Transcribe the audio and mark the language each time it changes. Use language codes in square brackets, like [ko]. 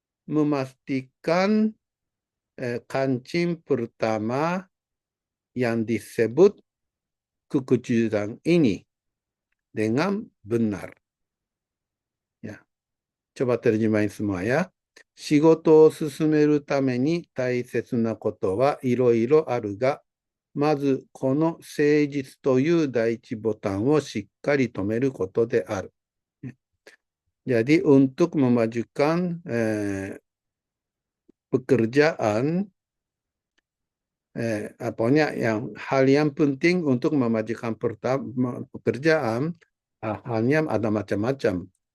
[id] Memastikan kancing pertama yang disebut kejujuran ini dengan benar. Ya. Coba terjemahin semua ya. [ja] 仕事を進めるために大切なことはいろいろあるが、まずこの誠実という第一ボタンをしっかり止めることである。 [id] Jadi untuk memajukan pekerjaan, hal yang penting untuk memajukan pekerjaan, halnya ada macam-macam.